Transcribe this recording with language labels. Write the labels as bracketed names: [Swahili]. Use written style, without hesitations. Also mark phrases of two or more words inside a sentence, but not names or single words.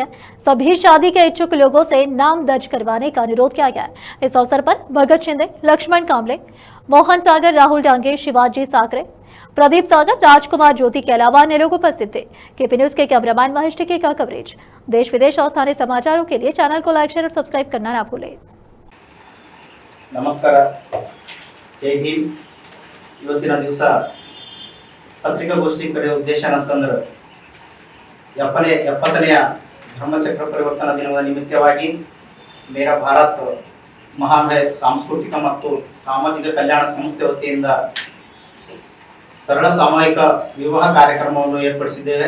[Hindi] सभी शादी के इच्छुक लोगों से नाम दर्ज करवाने का अनुरोध किया गया है। इस अवसर पर भगत शिंदे, लक्ष्मण कामले, मोहन सागर, राहुल डांगे, शिवाजी साकरे, प्रदीप सागर, राजकुमार ज्योति के अलावा अन्य लोग उपस्थित थे। KP न्यूज के कैमरामैन महेश टिके का कवरेज। देश विदेश और स्थानीय समाचारों के लिए चैनल को लाइक, शेयर और सब्सक्राइब करना ना भूलें। [Kannada] ನಮಸ್ಕಾರ, ಜೈ ಹಿಂದ್. ಇವತ್ತಿನ ದಿವಸ ಪತ್ರಿಕಾಗೋಷ್ಠಿ ಕರೆಯುವ ಉದ್ದೇಶ ಏನಂತಂದ್ರೆ 70ನೇ ಧರ್ಮಚಕ್ರ ಪರಿವರ್ತನಾ ದಿನದ ನಿಮಿತ್ತವಾಗಿ ಮೇರಾ ಭಾರತ್ ಮಹಾನ್ ಸಾಂಸ್ಕೃತಿಕ ಮತ್ತು ಸಾಮಾಜಿಕ ಕಲ್ಯಾಣ ಸಂಸ್ಥೆ ವತಿಯಿಂದ ಸರಳ ಸಾಮೂಹಿಕ ವಿವಾಹ ಕಾರ್ಯಕ್ರಮವನ್ನು ಏರ್ಪಡಿಸಿದ್ದೇವೆ.